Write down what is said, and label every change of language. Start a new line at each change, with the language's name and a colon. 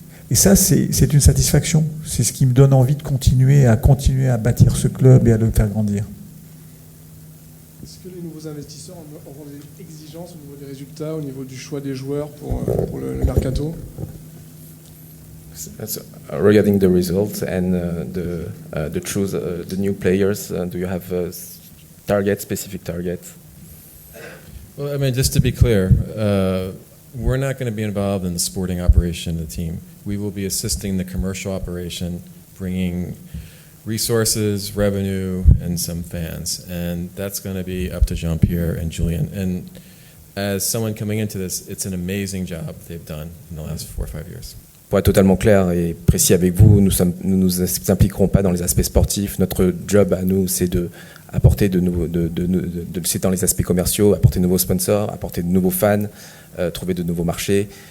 French: Et ça, c'est une satisfaction. C'est ce qui me donne envie de continuer à bâtir ce club et à le faire grandir. Est-ce que les nouveaux investisseurs auront des exigences au niveau des résultats, au niveau du choix des joueurs pour le mercato?
English: Regarding the results and the choose the new players, do you have specific targets? Well, I mean, just to be clear, we're not going to be involved in the sporting operation of the team. We will be assisting the commercial operation, bringing resources, revenue, and some fans. And that's going to be up to Jean-Pierre and Julien. And as someone coming into this, it's an amazing job they've done in the last 4 or 5 years.
French: Pour être totalement clair et précis avec vous, nous nous impliquerons pas dans les aspects sportifs. Notre job à nous, c'est de apporter c'est dans les aspects commerciaux, apporter de nouveaux sponsors, apporter de nouveaux fans, trouver de nouveaux marchés.